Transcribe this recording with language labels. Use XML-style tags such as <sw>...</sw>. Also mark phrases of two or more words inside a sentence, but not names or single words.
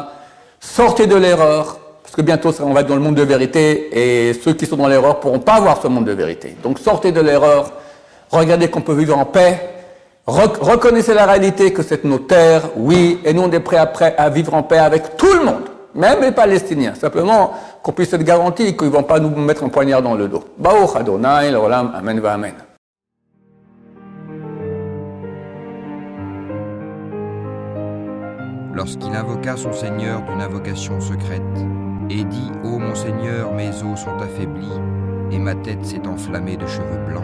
<fr>Sortez de l'erreur, parce que bientôt on va être dans le monde de vérité, et ceux qui sont dans l'erreur ne pourront pas voir ce monde de vérité. Donc sortez de l'erreur, regardez qu'on peut vivre en paix, reconnaissez la réalité que c'est nos terres, oui, et nous on est prêts à vivre en paix avec tout le monde. Même les Palestiniens, simplement qu'on puisse être garanti qu'ils ne vont pas nous mettre un poignard dans le dos.</fr> <he>ברוך אדוני לעולם, אמן ואמן.</he> <fr>Lorsqu'il invoqua son Seigneur d'une invocation secrète, et dit « Ô mon Seigneur, mes os sont affaiblis, et ma tête s'est enflammée de cheveux blancs.</fr>